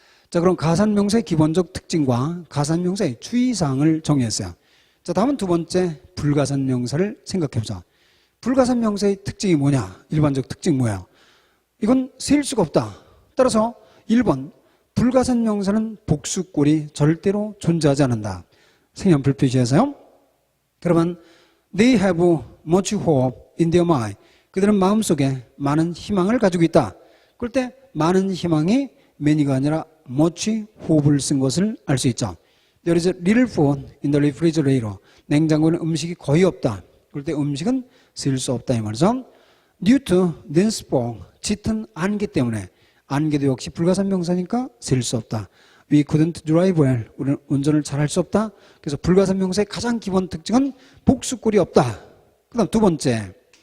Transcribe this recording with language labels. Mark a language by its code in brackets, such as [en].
[ko] 자, 그럼 가산 명사의 기본적 특징과 가산 명사의 주의사항을 정리했어요. 자, 다음은 두 번째 불가산 명사를 생각해 보자. 불가산 명사의 특징이 뭐냐? 일반적 특징 뭐예요? 이건 셀 수가 없다. 따라서 1번 불가산 명사는 복수꼴이 절대로 존재하지 않는다. 색연필 표시해서요. 그러면 [en] They have much hope in their mind. [ko] 그들은 마음속에 많은 희망을 가지고 있다. 그럴 때 많은 희망이 many가 아니라 much hope를 쓴 것을 알 수 있죠. [en] There is little food in the refrigerator. [ko] 냉장고에는 음식이 거의 없다. 그럴 때 음식은 쓸 수 없다 이 말이죠. [en] Due to dense fog. [ko] 짙은 안개 때문에. 안개도 역시 불가산 명사니까 쓸 수 없다. [en] We couldn't drive well. [ko] 우리는 운전을 잘 할 수 없다. 그래서 불가산 명사의 가장 기본 특징은 복수꼴이 없다. 그 다음 두 번째.